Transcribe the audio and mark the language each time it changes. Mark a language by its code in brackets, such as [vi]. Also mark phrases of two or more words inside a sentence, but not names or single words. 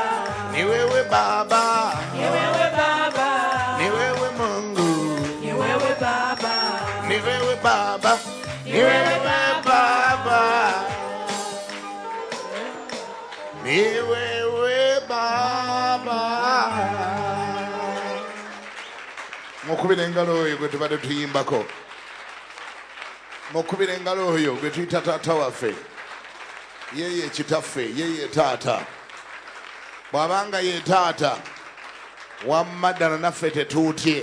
[sw] ni wewe Baba, ni wewe Baba, ni wewe Mungu, ni wewe Baba, ni wewe Baba, ni wewe Baba, ni wewe Baba. [lg] Mukubira engalo oyo gwe tubadde tuyimbako. Mukubira engalo oyo gwe tuyita taata waffe. Yeye kitaffe, yeye taata. Bw'abanga ye taata, wamma ddala naffe tetuutye.